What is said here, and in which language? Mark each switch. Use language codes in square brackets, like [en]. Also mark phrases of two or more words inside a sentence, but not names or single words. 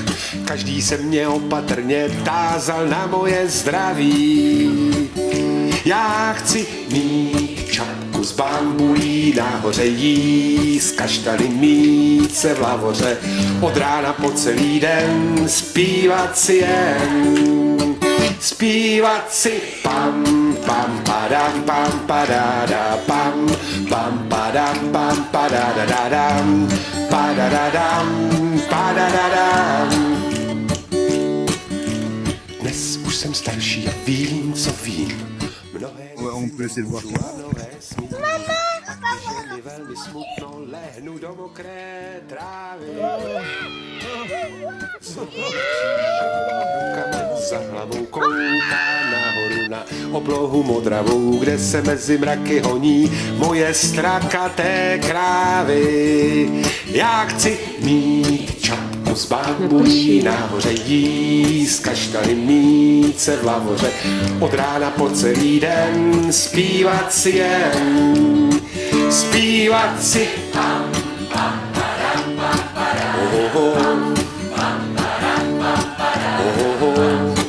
[cs] Každý se mě opatrně tázal na moje zdraví. Já chci mít čapku z bambulí nahoře, jíst kaštany, mít se v lavoře, od rána po celý den zpívat si jen. Zpívat si pam, pam, padam, pam, padada, pam, pam, padam, pam, padadadam, padadadam, padadadam. Dnes už jsem starší a vím, co vím. [fr] On peut essayer de voir toi. [cs] Je velmi smutno lehnu do mokré trávy. Za hlavou kouká nahoru na oblohu modravou, kde se mezi mraky honí moje strakaté krávy. Já chci mít čapku z bambulí nahoře, jíst kaštany, mít se v lavoře, od rána po celý den zpívat si jen. Zpívat si pam, pam, padam, pam, padam, pam, pam, padam, pam, padam,